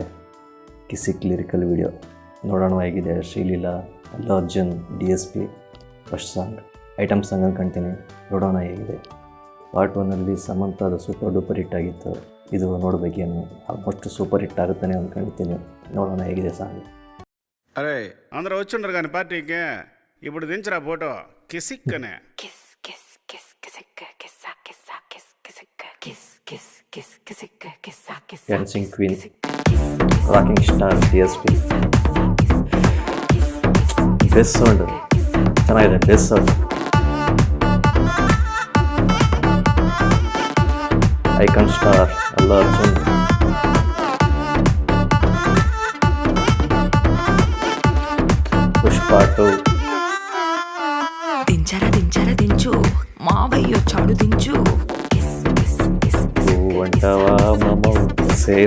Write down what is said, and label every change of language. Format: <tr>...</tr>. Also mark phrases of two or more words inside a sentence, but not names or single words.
<kn>ಕಿಸಿಕ್ ಲಿರಿಕಲ್ ವಿಡಿಯೋ ನೋಡೋಣ ಹೇಗಿದೆ. ಶ್ರೀಲೀಲಾ, ಅಲ್ಲು ಅರ್ಜುನ್, DSP</kn> <en>first song item song</en> <kn>ಅನ್ಕೊಂತೀನಿ. ನೋಡೋಣ ಹೇಗಿದೆ. ಪಾರ್ಟ್ 1 ಸಮಂತಾದ</kn> <en>super duper hit</en> <kn>ಆಗಿತ್ತು. ಇದು ನೋಡಬೇಕೇನು,</kn> <en>almost super hit</en> <kn>ಆಗುತ್ತಾನೆ ಅಂದ್ಕೊಂಡಿದ್ದೀನಿ. ನೋಡೋಣ ಹೇಗಿದೆ సాంగ్.</kn> <te>అరే అందరూ వచ్చుండ్రు కానీ పార్టీకి ఇప్పుడు దించరా ఫోటో కిసిక్కనే</te> <en>dancing queen, rocking star DSP. best sound</en> <kn>ಚೆನ್ನಾಗಿದೆ,</kn> <en>best sound. icon star</en> <kn>ಅಲ್ಲು ಅರ್ಜುನ್.</kn> <te>పుష్ప 2 దించరా దించరా దించు, మావయ్యొచ్చాడు దించు. అంటావా మామ, సేమ్</te>